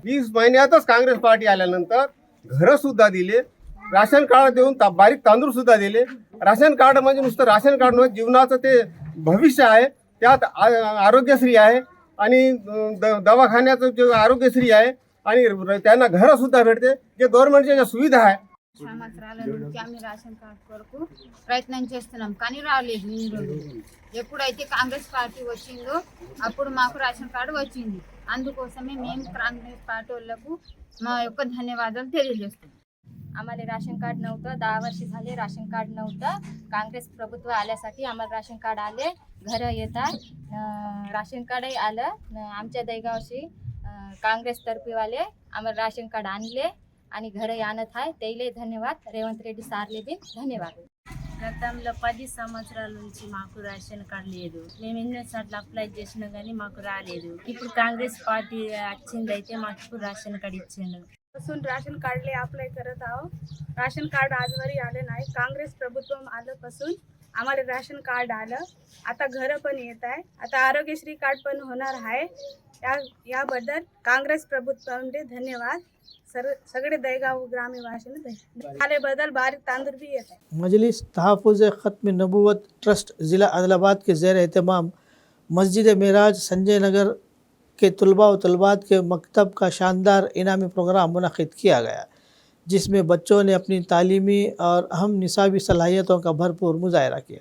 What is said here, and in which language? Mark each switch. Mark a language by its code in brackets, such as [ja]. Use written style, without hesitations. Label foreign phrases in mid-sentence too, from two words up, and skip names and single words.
[mr] 20 महिन्यातच काँग्रेस पार्टी आल्यानंतर घरंसुद्धा दिले, राशन कार्ड देऊन बारीक तांदूळसुद्धा दिले. राशन कार्ड म्हणजे नुसतं राशन कार्ड नव्हे, जीवनाचं ते भविष्य आहे. त्यात आरोग्यश्री आहे आणि दवाखान्याचं जे आरोग्यश्री आहे आणि त्यांना घरंसुद्धा भेटते, जे गव्हर्नमेंटच्या ज्या सुविधा आहे. [te] సంవత్సరాల నుంచి ఆమె రేషన్ కార్డు కొరకు ప్రయత్నం చేస్తున్నాం కానీ రాలేదు. ఇన్ని రోజులు ఎప్పుడైతే కాంగ్రెస్ పార్టీ వచ్చిందో అప్పుడు మాకు రేషన్ కార్డు వచ్చింది. అందుకోసమే మేము కాంగ్రెస్ పార్టీ వాళ్ళకు మా యొక్క ధన్యవాదాలు తెలియజేస్తున్నాం. [mr] आम्हाला राशन कार्ड नव्हतं, 10 वर्ष झाले राशन कार्ड नव्हतं. काँग्रेस प्रभुत्व आल्यासाठी आम्हाला राशन कार्ड आले, घरं येतात, राशन कार्डही आलं. आमच्या दैगावशी काँग्रेस तर्फेवाले आम्हाला राशन कार्ड आणले आणि घरही आणत आहे. त्याला धन्यवाद. [te] రేవంత్ రెడ్డి సార్లే ధన్యవాదాలు. గతంలో 10 సంవత్సరాల నుంచి మాకు రేషన్ కార్డు లేదు. మేము ఎన్నోసార్లు అప్లై చేసినా కానీ మాకు రాలేదు. ఇప్పుడు కాంగ్రెస్ पार्टी వచ్చింది అయితే మాకు ఇప్పుడు రేషన్ कार्ड ఇచ్చిండు. [mr] पासून राशन कार्डले अप्लाय करत आहो. राशन कार्ड आजवरी आले नाही. काँग्रेस प्रभुत्व आल्यापासून आम्हाला राशन कार्ड आलं. आता घरं पण येत आहे. आता आरोग्यश्री कार्ड पण होणार आहे. याबद्दल काँग्रेस प्रभुत्वाचे धन्यवाद. सगळे दहेगाव ग्रामवासींना आल्याबद्दल बारीक तांदूळ भी येत आहे. [ur] مجلس تحفظ ختم نبوت ٹرسٹ ضلع عادل آباد کے زیر اہتمام مسجد معراج سنجے نگر کے طلبا و طالبات کے مکتب کا شاندار انعامی پروگرام منعقد کیا گیا، جس میں بچوں نے اپنی تعلیمی اور اہم نصابی صلاحیتوں کا بھرپور مظاہرہ کیا.